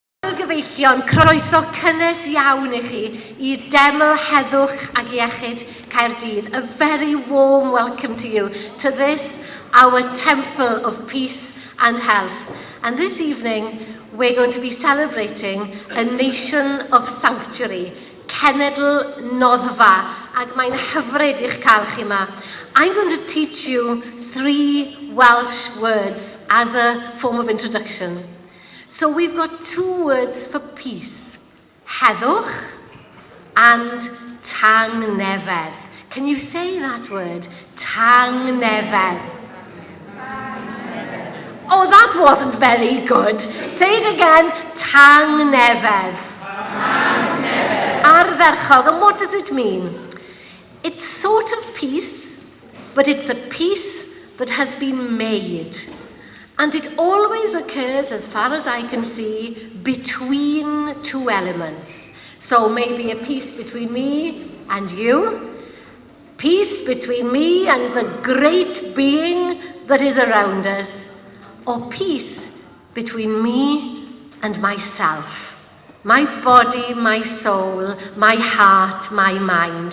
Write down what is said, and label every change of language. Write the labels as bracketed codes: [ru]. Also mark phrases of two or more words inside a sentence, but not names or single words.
[cy] Wel gyfeillion, croeso cynnes iawn I chi I deml heddwch ag iechyd Caerdydd. [en] A very warm welcome to you to this, our temple of peace and health. And this evening, we're going to be celebrating a nation of sanctuary, [cy] Cenedl Noddfa, ag mae'n hyfryd i'ch cael chi yma. [en] I'm going to teach you 3 Welsh words as a form of introduction. So we've got 2 words for peace, heddwch and tangnefedd. Can you say that word? Tangnefedd. Oh, that wasn't very good. Say it again, tangnefedd. Ardderchog, and what does it mean? It's sort of peace, but it's a peace that has been made. And it always occurs, as far as I can see, between 2 elements. So maybe a peace between me and you, peace between me and the great being that is around us, or peace between me and myself, my body, my soul, my heart, my mind.